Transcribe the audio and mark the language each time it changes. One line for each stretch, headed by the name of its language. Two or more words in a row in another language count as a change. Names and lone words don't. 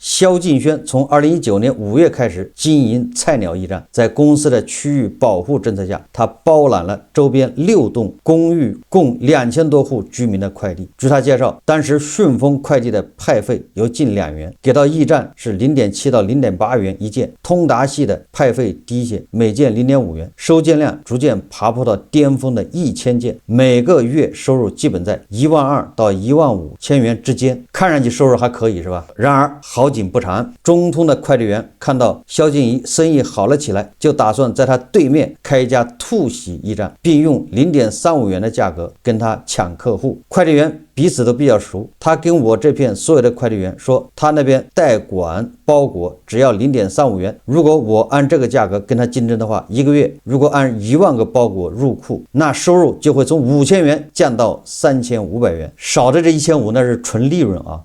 Chinese: 蕭勁軒從2019年5月開始經營菜鳥驛站，在公司的區域保護政策下，他包攬了周邊6棟公寓共2000多戶居民的快遞。據他介紹，當時順豐快遞的派費有近2元，給到驛站是0.7到0.8元一件，通達系的派費低械，每件0.5 元，收件量逐渐爬坡到巅峰的1000件，每个月收入基本在12000到15000元之间，看上去收入还可以是吧？然而好景不长，中通的快递员看到肖静怡生意好了起来，就打算在他对面開一家兔喜驛站，並用0.35元的價格跟他搶客戶。快遞員彼此都比較熟，他跟我這片所有的快遞員說，他那邊代管包裹只要0.35元，如果我按這個價格跟他競爭的話，一個月如果按1萬個包裹入庫，那收入就會從5000元降到3500元，少的這1500那是純利潤啊。